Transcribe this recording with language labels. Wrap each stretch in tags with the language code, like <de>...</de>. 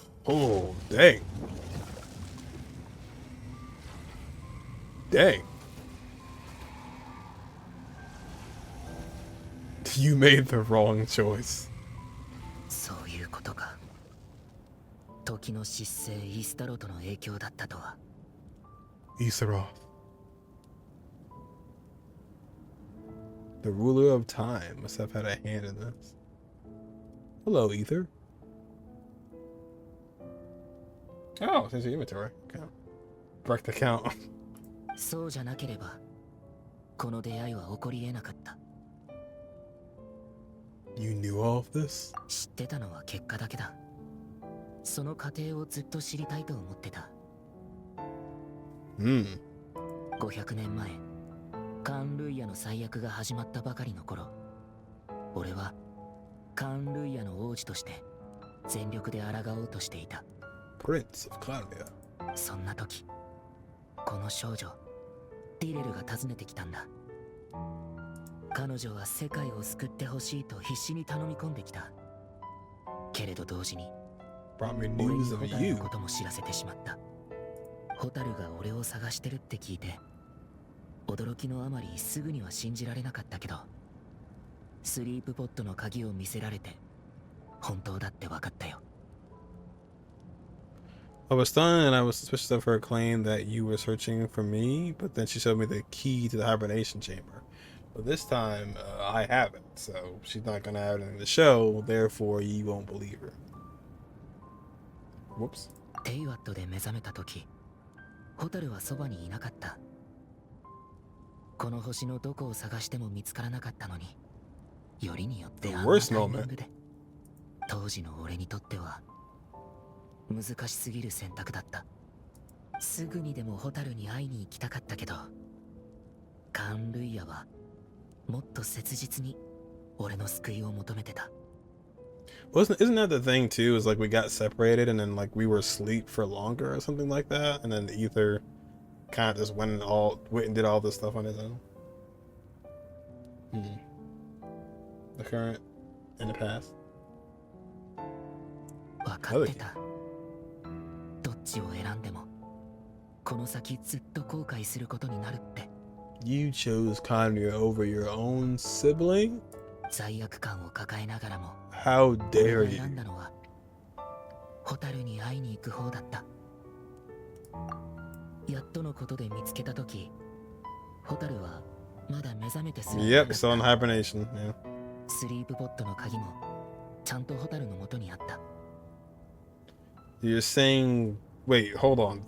<en>Oh, dang. Dang. You made the wrong choice.</en> <ja>そういうことか。時の失勢イースタローとの影響だったとは。</ja> <en>Aether. The ruler of time must have had a hand in this. Hello, Aether. Oh, it's in your inventory. Okay. Break the count.</en> <ja>そうじゃなければ、この出会いは起こり得なかった。</ja> <en>You knew all of this?</en> <ja>知ってたのは結果だけだ。その過程をずっと知りたいと思ってた。 500年前、カーン・ルイヤの最悪が始まったばかりの頃、俺はカーン・ルイヤの王子として全力で抗おうとしていた。</ja> <en>Prince of Claudia。</en> <ja>そんな時、この少女ディレルが訪ねてきたんだ。彼女は世界を救ってほしいと必死に頼み込んできた。けれど同時に俺にホタルのことも知らせてしまった。ホタルが俺を探してるって聞いて、驚きのあまりすぐには信じられなかったけど、スリープポットの鍵を見せられて本当だって分かったよ。</ja> <en>I was stunned and I was suspicious of her claim that you were searching for me, but then she showed me the key to the hibernation chamber. But this time, I haven't, so she's not gonna have anything to show, therefore you won't believe her. Whoops.</en> <ja>テイワットで目覚めた時、ホタルはそばにいなかった。この星のどこを探しても見つからなかったのに、よりによってあんなタイミングで。当時の俺にとっては難しすぎる選択だった。すぐにでもホタルに会いに行きたかったけど、カーン・ルイヤはもっと切実に俺の救いを求めてた。</ja> <en>Isn't that the thing too? Is like we got separated and then like we were asleep for longer or something like that, and then the Aether kind of just went and did all this stuff on his own. The current and the past.</en> <ja>分かってた。どっちを選んでもこの先ずっと後悔することになるって。</ja> <en>You chose Kanye over your own sibling?</en> <ja>罪悪感を抱えながらも</ja> <en>How dare you?</en> <ja>選んだのはホタルに会いに行く方だった。やっとのことで見つけたとき、ホタルはまだ目覚めてすら</ja> <en>Yep, still in hibernation. Yeah.</en> <ja>スリープポットの鍵もちゃんとホタルの元にあった。</ja> <en>You're saying, wait, hold on.</en>